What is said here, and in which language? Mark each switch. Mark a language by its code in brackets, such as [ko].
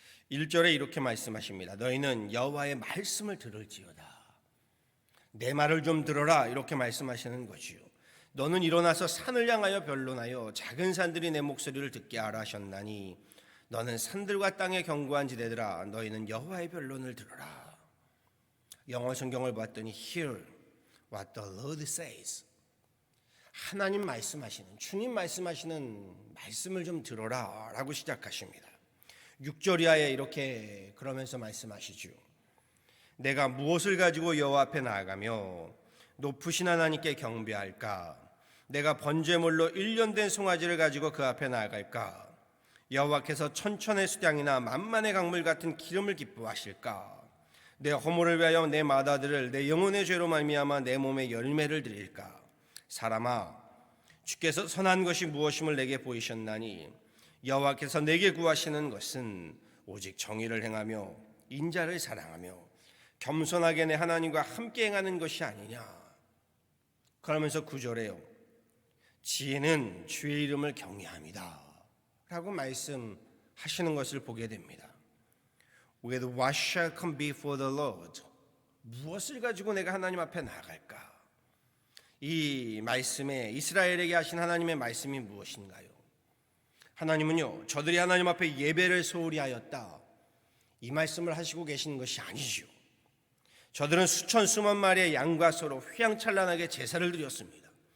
[ko] 1절에 이렇게 말씀하십니다. 너희는 여호와의 말씀을 들을지어다. 내 말을 좀 들어라, 이렇게 말씀하시는 거지요. 너는 일어나서 산을 향하여 변론하여 작은 산들이 내 목소리를 듣게 하라 하셨나니 너는 산들과 땅의 견고한 지대들아 너희는 여호와의 변론을 들어라. 영어 성경을 봤더니 [en] Hear what the Lord says. [ko] 하나님 말씀하시는, 주님 말씀하시는 말씀을 좀 들어라 라고 시작하십니다. 6절 이하에 이렇게 그러면서 말씀하시죠. 내가 무엇을 가지고 여호와 앞에 나아가며 높으신 하나님께 경배할까? 내가 번제물로 1년 된 송아지를 가지고 그 앞에 나아갈까? 여호와께서 천천의 수량이나 만만의 강물 같은 기름을 기뻐하실까? 내 허물을 위하여 내 맏아들을 내 영혼의 죄로 말미암아 내 몸에 열매를 드릴까? 사람아 주께서 선한 것이 무엇임을 내게 보이셨나니 여호와께서 내게 구하시는 것은 오직 정의를 행하며 인자를 사랑하며 겸손하게 내 하나님과 함께 행하는 것이 아니냐. 그러면서 9절에요. 지혜는 주의 이름을 경외함이다 라고 말씀하시는 것을 보게 됩니다. [en] With what shall come before the Lord? [ko] 무엇을 가지고 내가 하나님 앞에 나아갈까? 이 말씀에 이스라엘에게 하신 하나님의 말씀이 무엇인가요? 하나님은요, 저들이 하나님 앞에 예배를 소홀히 하였다, 이 말씀을 하시고 계시는 것이 아니죠. 저들은 수천 수만 마리의 양과 소로 휘황찬란하게 제사를 드렸습니다.